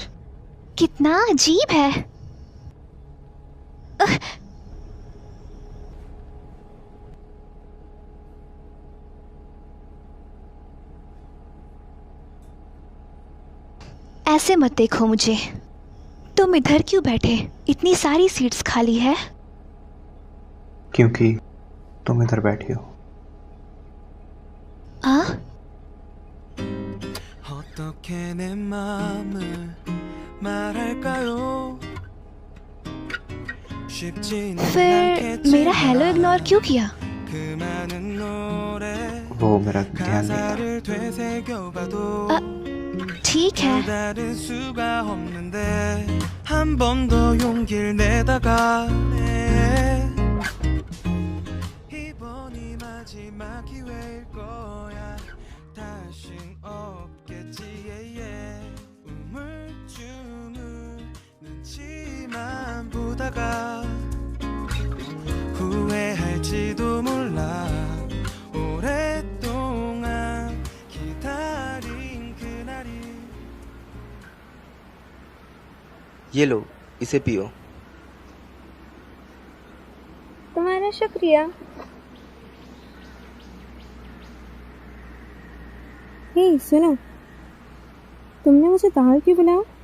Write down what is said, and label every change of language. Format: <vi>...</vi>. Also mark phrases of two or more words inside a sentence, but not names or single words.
<hi>कितना अजीब है। ऐसे मत देखो मुझे। तुम इधर क्यों बैठे? इतनी सारी सीट्स खाली है। क्योंकि तुम इधर बैठी हो।</hi> <ko>어떻게 내 마음을 말할까요 쉽지는</ko> <hi>फिर मेरा</hi> <en>hello ignore</en> <hi>क्यों किया?</hi> <ko>그 많은 노래</ko> <hi>वो मेरा ध्यान नहीं था।</hi> <ko>가사를 되새겨봐도</ko> <hi>ठीक है।</hi> <ko>다른 수가 없는데 한 번 더 용기를 내다가 이번이 마지막 기회일 거야 다신 없겠지 우물쭈물 눈치만 보다가 후회할지도 몰라 오랫동안 기다린 그날이</ko> <hi>ये लो, इसे पियो। तुम्हारा शुक्रिया। हे सुनो, तुमने मुझे बाहर क्यों बुलाया?</hi>